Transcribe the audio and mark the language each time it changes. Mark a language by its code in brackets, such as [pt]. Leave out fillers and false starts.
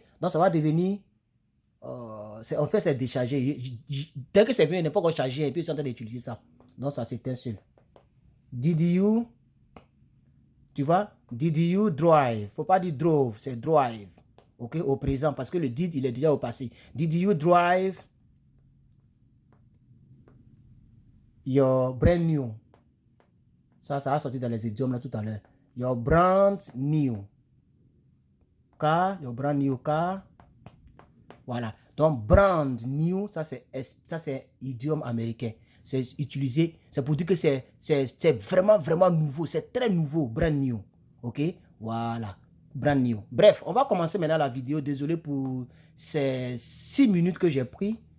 [fr] Donc, ça va devenir, en fait, c'est déchargé. Dès que c'est venu, il n'est pas encore chargé, et puis ils sont en train d'utiliser ça. Donc, ça, c'est un seul. [en] Did you, [fr] tu vois? [en] Did you drive? [fr] Faut pas dire drove, c'est drive. Ok? Au présent, parce que le did, il est déjà au passé. [en] Did you drive your brand new? [fr] Ça a sorti dans les idiomes là tout à l'heure. [en] Your brand new car, your brand new car. [fr] Voilà. Donc, brand new, ça c'est idiome américain. C'est utilisé, c'est pour dire que c'est vraiment, vraiment nouveau. C'est très nouveau, brand new. Ok? Voilà. Brand new. Bref, on va commencer maintenant la vidéo. Désolé pour ces 6 minutes que j'ai pris.